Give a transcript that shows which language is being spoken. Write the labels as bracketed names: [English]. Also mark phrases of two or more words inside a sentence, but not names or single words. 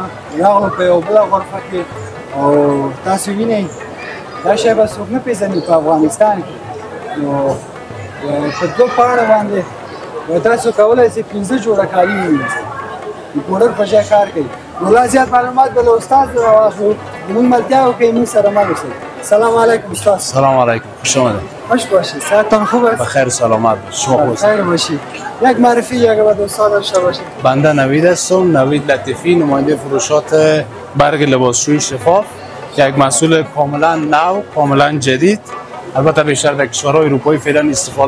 [Pashto] یو په یو بل غرفه کې او تاسو وینئ دا شی به څوک نه پېژني په افغانستان کې نو په دوه پاڼو باندې تاسو کولی شئ 15 جوړه کالي ووینئ د پوډر په ځای کار کوي نو لا زیات معلومات به له استاد راواخلو زموږ ملتیا وکړئ موږ سره مل اوسئ سلام علیکم استاد [Persian] سلام علیکم خوش آمدید خوش باشید صحتتان خوب است بخیر سلامت باشید شما خوب بخیر باشید یک معرفی یک به دوستان داشته باشید بنده نوید هستم نوید لطیفی نماینده فروشات برگ لباسشویی شفاف یک محصول کاملا نو کاملا جدید البته بیشتر در کشورهای اروپایی فعلا استفاده